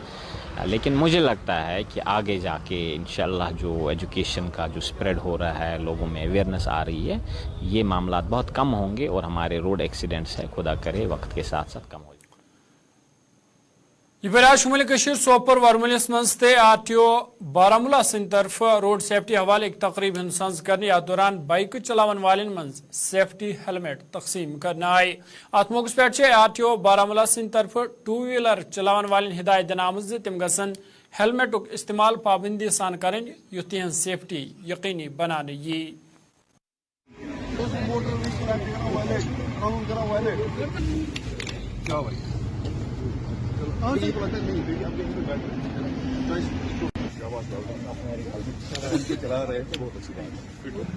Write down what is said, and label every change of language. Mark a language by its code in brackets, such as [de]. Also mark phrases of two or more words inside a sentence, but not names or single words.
[hi] लेकिन मुझे लगता है कि आगे जाके इंशाल्लाह जो एजुकेशन का जो स्प्रेड हो रहा है, लोगों में अवेयरनेस आ रही है, ये मामलात बहुत कम होंगे और हमारे [en] road accidents [hi] है खुदा करे वक्त के साथ साथ कम हो। [ks] यह शुमाल सोपर वर्मलिस मज RTO बारामूला सिंध तरफ [en] road safety [ks] हवाले एक तकरीब सज कर याथ दौरान बाइक चलावन वालन मज [en] safety helmet [ks] तकसीम करने आए। अत मौके पे RTO बारामूला सिंध तरफ 2 व्हीलर चलावन वालन हिदायत दिन आमज तम गसन हेलमेटुक इस्तेमाल पाबंदी सान करें युथ तिहन सेफ्टी यकीनी बनाने यी। [hi] चला रहे थे, बहुत अच्छी बात।